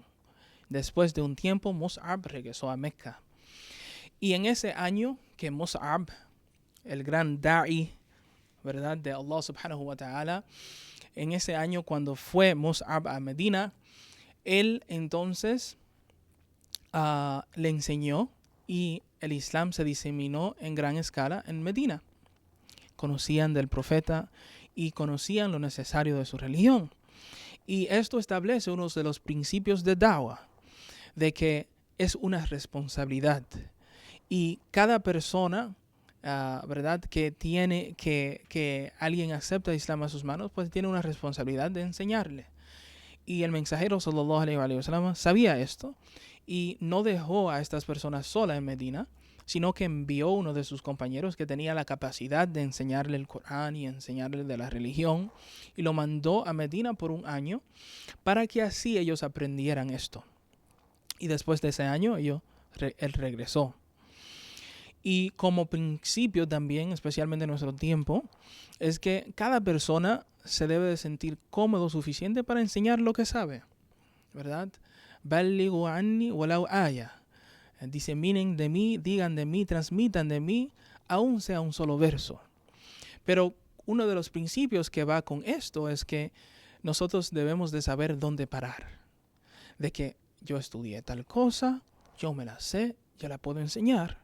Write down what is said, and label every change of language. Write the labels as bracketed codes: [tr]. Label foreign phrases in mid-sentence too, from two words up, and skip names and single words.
[es] Después de un tiempo, Mus'ab regresó a Mecca. Y en ese año que Mus'ab, el gran da'i, ¿verdad?, de [ar] الله سبحانه وتعالى, [es] en ese año cuando fue Mus'ab a Medina, él entonces le enseñó y el Islam se diseminó en gran escala en Medina. Conocían del profeta y conocían lo necesario de su religión. Y esto establece uno de los principios de Dawah, de que es una responsabilidad. Y cada persona, ¿verdad?, que alguien acepta el Islam a sus manos, pues tiene una responsabilidad de enseñarle. Y el mensajero [ar] صلى الله عليه وسلم [es] sabía esto y no dejó a estas personas solas en Medina, sino que envió uno de sus compañeros que tenía la capacidad de enseñarle el Corán y enseñarle de la religión, y lo mandó a Medina por un año para que así ellos aprendieran esto. Y después de ese año él regresó. Y como principio también, especialmente en nuestro tiempo, es que cada persona se debe de sentir cómodo suficiente para enseñar lo que sabe, ¿verdad? [ar] بلغوا عني ولو آية. [es] Diseminen de mí, digan de mí, transmitan de mí, aun sea un solo verso. Pero uno de los principios que va con esto es que nosotros debemos de saber dónde parar. De que yo estudié tal cosa, yo me la sé, yo la puedo enseñar.